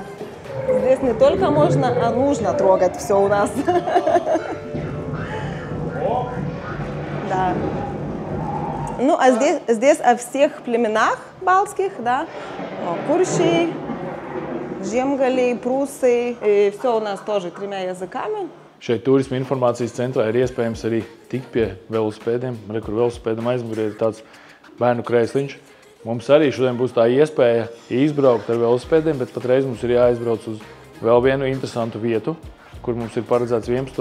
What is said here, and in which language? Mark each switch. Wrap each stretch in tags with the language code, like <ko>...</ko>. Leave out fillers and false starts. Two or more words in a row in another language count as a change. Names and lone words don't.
<ru>Здесь не только можно, а нужно трогать все у нас. Да. Ну, а здесь о всех племенах балтских, да, курши, Žiemgaliai, prūsai, все у нас тоже 3 языками.</ru> <lv>Šeit turisma informācijas centrā ir iespējams arī tikt pie velosipēdiem. Re, kur velosipēdam aizmugurē ir tāds bērnu krēsliņš. Mums arī šodien būs tā iespēja izbraukt ar velosipēdiem, bet patreiz mums ir jāizbrauc uz vēl vienu interesantu vietu, kur mums ir paredzēts 11.</lv>